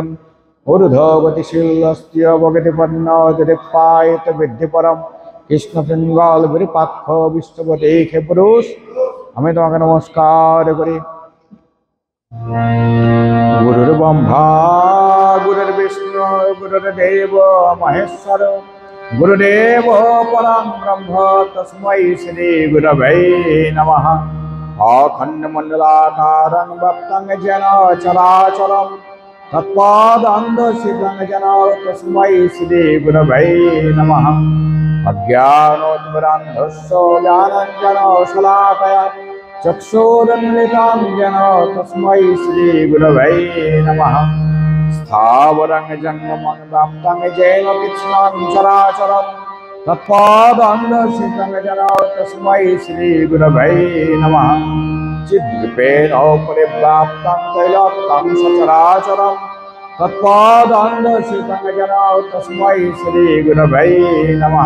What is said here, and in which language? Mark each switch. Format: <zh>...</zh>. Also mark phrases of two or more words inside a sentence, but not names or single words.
<bn>ঊর্ধ্ব গতিশীল অস্তীয় প্রগতিপন্ন দিপায়িত বৃদ্ধি পরম কৃষ্ণ পিঙ্গল বিরূপাক্ষ বিশ্বপতি হে পুরুষ আমি তোমাকে নমস্কার করি।</bn> <sa>গুরুর ব্রহ্মা গুরুর্বিষ্ণু গুরুর্দেব মহেশ্বর গুরুদেব পরম ব্রহ্ম তস্मै শ্রী গুরবে নমঃ। অখণ্ডমণ্ডলাকারং ব্যক্তং যেন চরাচরম তৎপাদান্ধসিতং যেন তস্मै শ্রী গুরবে নমঃ। অজ্ঞানোদ্ভ্রান্তস্য জ্ঞানাঞ্জন শলাকয়া চক্ষুরন্মিলিतं येन तस्मै श्री गुरवे नमः। स्थावरं जङ्गमं व्याप्तं येन कृष्णं चराचरं तत्पादान्धसितं येन तस्मै श्री गुरवे नमः। चिद्रूपेण परिव्याप्तं त्रैलोक्यं सचराचरं तत्पादान्धसितं येन तस्मै श्री गुरवे नमः।</sa>